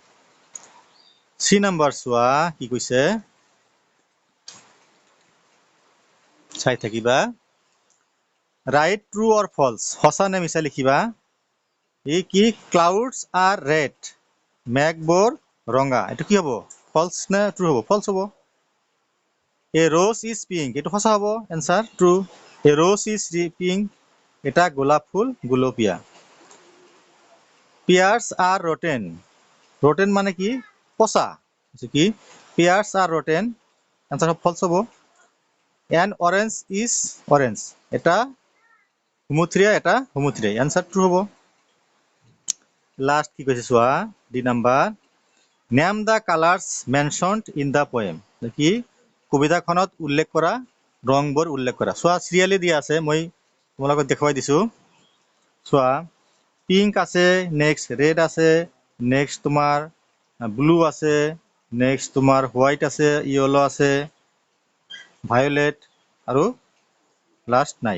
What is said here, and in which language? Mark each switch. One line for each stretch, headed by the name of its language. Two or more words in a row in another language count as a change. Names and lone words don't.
Assamese: 3 নম্বৰ চোৱা কি কৈছে, চাই থাকিবা।
English: write true or false,
Assamese: সঁচা নে মিছা লিখিবা। এই কি
English: clouds are red,
Assamese: মেঘবোৰ ৰঙা। এইটো কি হ'ব? ফলছ নে ট্ৰু হ'ব? ফলছ হ'ব।
English: a rose is pink,
Assamese: এইটো সঁচা হ'ব,
English: answer true. a rose is pink,
Assamese: এটা গোলাপ ফুল গুলপীয়া।
English: pears are rotten, rotten
Assamese: মানে কি পচা, কি
English: pears are rotten, answer false
Assamese: হ'ব।
English: an orange is orange,
Assamese: এটা হুমুথ্ৰিয়া, এটা হুমুথ্ৰিয়া,
English: answer true
Assamese: হ'ব। লাষ্ট কি কৈছে চোৱা,
English: D number, name the colours mentioned in the poem,
Assamese: কি কবিতাখনত উল্লেখ কৰা ৰংবোৰ উল্লেখ কৰা। চোৱা চিৰিয়েলি দিয়া আছে, মই তোমালোকক দেখুৱাই দিছোঁ। চোৱা পিংক আছে,
English: next red
Assamese: আছে, নেক্সট তোমাৰ ব্লু আছে, নেক্সট তোমাৰ হোৱাইট আছে, য়েলো আছে, ভায়োলেট আৰু লাষ্ট নাই।